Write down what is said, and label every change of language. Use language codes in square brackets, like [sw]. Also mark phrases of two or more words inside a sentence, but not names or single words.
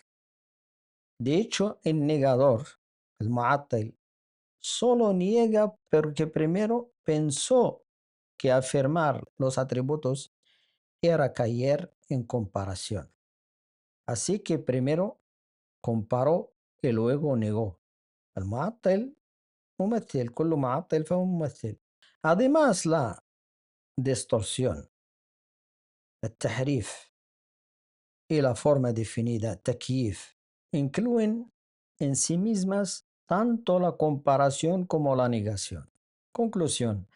[es] De hecho, el negador, el mu'attil, solo niega porque primero pensó que afirmar los atributos era caer en comparación. Así que primero comparó y luego negó. El mu'attil [ar] ممثل كل معطل فهو ممثل. [es] Además, la distorsión, el tahrif y la forma definida, takyif, incluyen en sí mismas tanto la comparación como la negación. Conclusión.